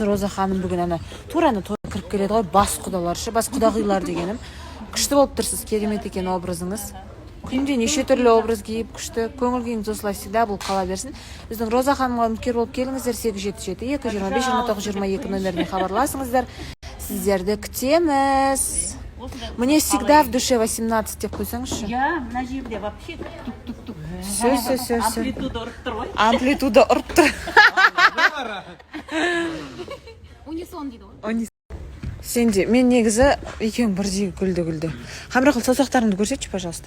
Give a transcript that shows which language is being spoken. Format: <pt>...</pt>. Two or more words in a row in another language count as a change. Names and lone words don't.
<kk>Роза ханым бүгін ана тураны тойға кіріп келеді ғой, бас құдаларшы, бас құдағилар дегенім. Күшті болып тұрсыз, керемет екен образыңыз. Күнде неше түрлі образ киіп күшті, көңіл күйіңіз осылай всегда бұл қала берсін. Біздің Роза ханымға үміткер болып келіңіздер, 877 225 29 22 нөміріне хабарласыңыздар. Сіздерді күтеміз.</kk> <ru>Мне всегда в душе 18</ru> <kk>деп қойсаңызшы.</kk> <ru>Я</ru> <kk>мына жерде</kk> <ru>вообще тук-тук-тук. Все.</ru> <kk>Амплитуда ұрып тұр ғой. Амплитуда ұрып тұр. Унисон дейді ғой. Сенде, мен негізі екеуің бірдей күлді. Қамрақыл, саусақтарыңды көрсетші, пожалуйста.</kk>